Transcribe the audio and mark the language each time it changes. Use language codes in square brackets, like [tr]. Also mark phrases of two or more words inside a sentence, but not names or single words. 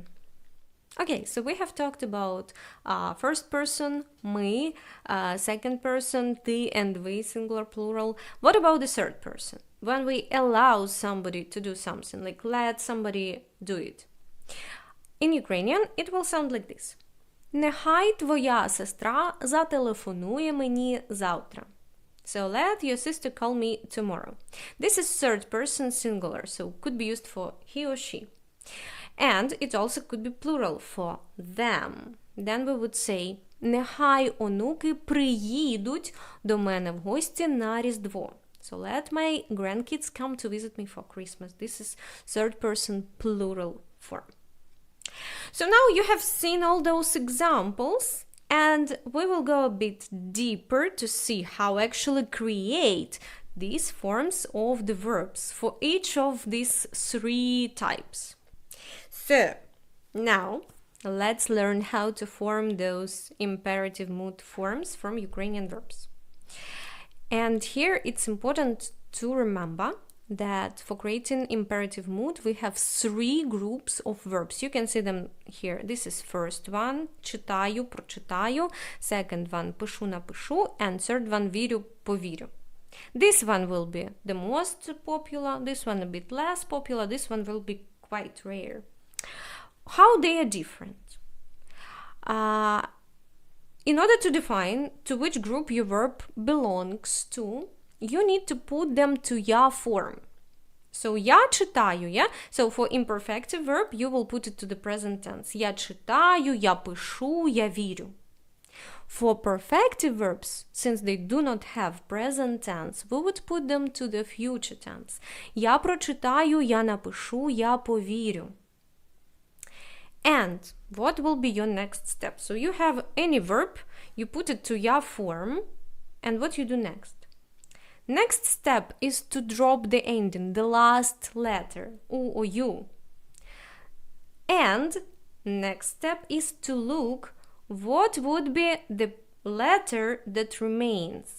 [en] Okay, so we have talked about first person, ми, second person, ти, and we, singular, plural. What about the third person? When we allow somebody to do something, like let somebody do it. In Ukrainian, it will sound like this. [uk] Нехай твоя сестра зателефонує мені завтра. [en] So let your sister call me tomorrow. This is third person singular, so could be used for he or she. And it also could be plural for them. Then we would say [uk] нехай онуки приїдуть до мене в гості на Різдво. [en] So let my grandkids come to visit me for Christmas. This is third person plural form. So now you have seen all those examples, and we will go a bit deeper to see how actually create these forms of the verbs for each of these three types. So now let's learn how to form those imperative mood forms from Ukrainian verbs. And here it's important to remember that for creating imperative mood, we have three groups of verbs. You can see them here. This is first one, [uk] читаю, прочитаю, [en] second one, [uk] пишу, напишу, [en] and third one, [uk] вірю, повірю. [en] This one will be the most popular, this one a bit less popular, this one will be quite rare. How they are different? In order to define to which group your verb belongs to, you need to put them to я form. [uk] So я читаю, [en] yeah? So for imperfective verb, you will put it to the present tense. [uk] Я читаю, я пишу, я вірю. [en] For perfective verbs, since they do not have present tense, we would put them to the future tense. [uk] Я прочитаю, я напишу, я повірю. [en] And what will be your next step? So you have any verb, you put it to я form, and what you do next? Next step is to drop the ending, the last letter, U or U. And next step is to look what would be the letter that remains.